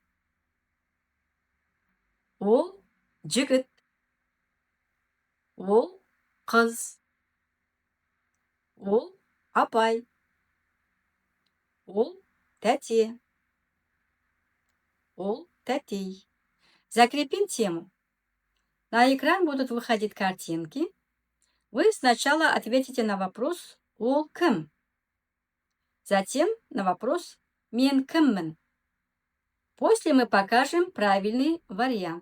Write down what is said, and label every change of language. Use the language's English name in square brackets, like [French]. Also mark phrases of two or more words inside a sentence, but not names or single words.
[Kazakh] Ол жігіт. Ол қыз. Ол апай. Ол тәте. Ол тәтей. [Russian] Закрепим тему. На экран будут выходить картинки. Вы сначала ответите на вопрос [Kazakh] «Ол кім?», [Russian] затем на вопрос [Kazakh] «Мен кіммін?». [Russian] После мы покажем правильный вариант.